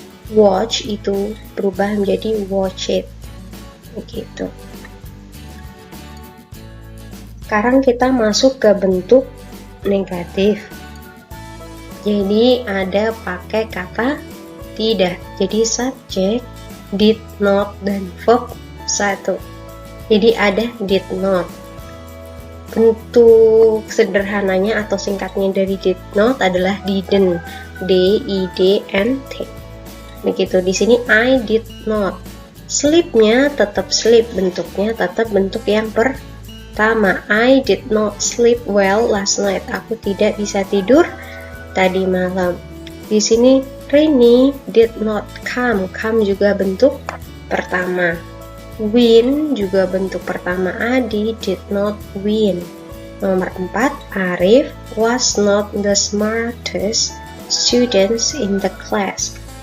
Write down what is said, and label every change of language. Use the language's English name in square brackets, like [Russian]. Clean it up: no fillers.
[Indonesian] Watch itu berubah menjadi watched. Begitu. Sekarang kita masuk ke bentuk negatif. Jadi ada pakai kata tidak. Jadi subject, did not, dan verb 1. Jadi ada did not. Bentuk sederhananya atau singkatnya dari did not adalah didn't. D-I-D-N-T. Begitu. Di sini [English] I did not. [Indonesian] Sleep-nya tetap sleep, bentuknya tetap bentuk yang pertama. [English] I did not sleep well last night. [Indonesian] Aku tidak bisa tidur tadi malam. Di sini Rainy [English] did not come. [Indonesian] Come juga bentuk pertama. [English] Win [Indonesian] juga bentuk pertama. [English] Adi did not win. [Indonesian] Nomor 4, [English] Arif was not the smartest students in the class.